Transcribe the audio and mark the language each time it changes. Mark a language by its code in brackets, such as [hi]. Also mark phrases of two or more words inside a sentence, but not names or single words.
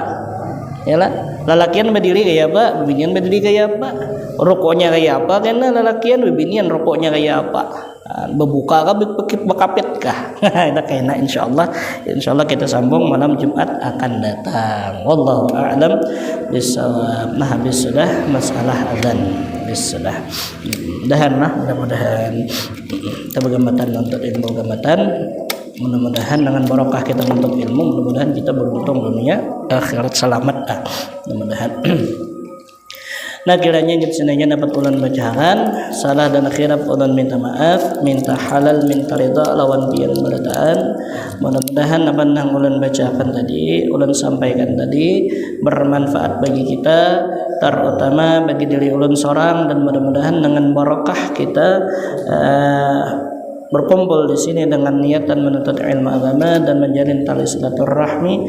[bjn] Ya lah, lalakian berdiri kayak apa, bibinian berdiri kayak apa, rukuknya kayak apa, karena lalakian bibinian rukuknya kayak apa, berbuka kah, bekapit kah. Itu kayaknya insyaallah kita sambung malam Jumat akan datang. [ar] والله أعلم بالصواب. [bjn] Nah, habis sudah masalah azan, habis sudah. Mudah-mudahan kita bergamatan untuk ilmu gamatan. Mudah-mudahan dengan barokah kita menuntut ilmu, mudah-mudahan kita beruntung dunia akhirat selamat. Mudah-mudahan. Nah, kiranya jenengan dapat ulan bacakan salah dan akhirap ulan minta maaf, minta halal, minta ridha lawan pian berataan. Mudah-mudahan apa nang ulan bacakan tadi, ulan sampaikan tadi bermanfaat bagi kita, terutama bagi diri ulan seorang, dan mudah-mudahan dengan barokah kita berkumpul di sini dengan niatan menuntut ilmu agama dan menjalin tali silaturahmi.